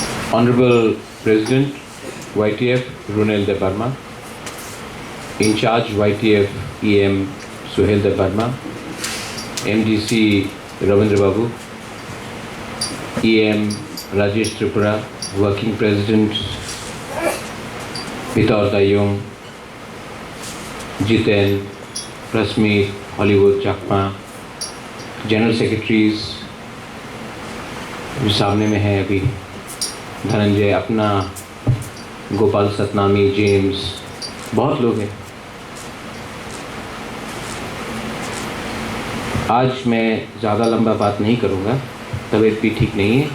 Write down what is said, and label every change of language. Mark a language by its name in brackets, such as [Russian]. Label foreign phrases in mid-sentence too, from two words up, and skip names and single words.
[English] Honorable President, YTF Runel De Barma, In Charge YTF EM Suhail De Barma, MDC Ravindra Babu, EM Rajesh Tripura, Working President Pitaur Dayong, [Hindi] Jiten, Prasmeet, Hollywood Chakma, [English] General Secretaries [Hindi] जो सामने में है अभी, धनंजय अपना, गोपाल सतनामी, जेम्स, बहुत लोग हैं। आज मैं ज़्यादा लंबा बात नहीं करूँगा, तबीयत भी ठीक नहीं है।